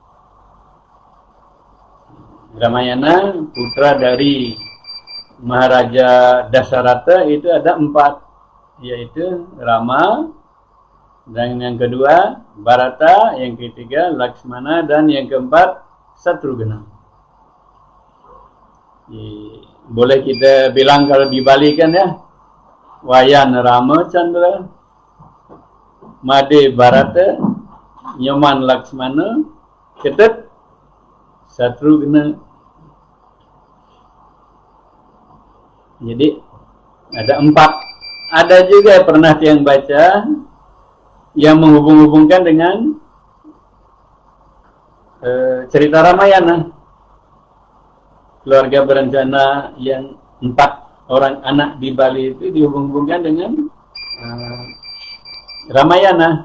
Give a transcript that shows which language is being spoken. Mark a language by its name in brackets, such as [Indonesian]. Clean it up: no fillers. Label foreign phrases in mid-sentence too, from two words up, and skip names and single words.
[Indonesian] Ramayana, putra dari Maharaja Dasarata itu ada 4, yaitu Rama, dan yang kedua Bharata, yang ketiga Laksmana, dan yang keempat Satrugna. Boleh kita bilang kalau di Bali kan ya, Wayan Rama Chandra, Made Bharata, Nyoman Laksmana, Ketut Satrugna. Jadi ada 4. Ada juga pernah yang baca yang menghubung-hubungkan dengan cerita Ramayana. Keluarga berencana yang 4 orang anak di Bali itu dihubung-hubungkan dengan Ramayana.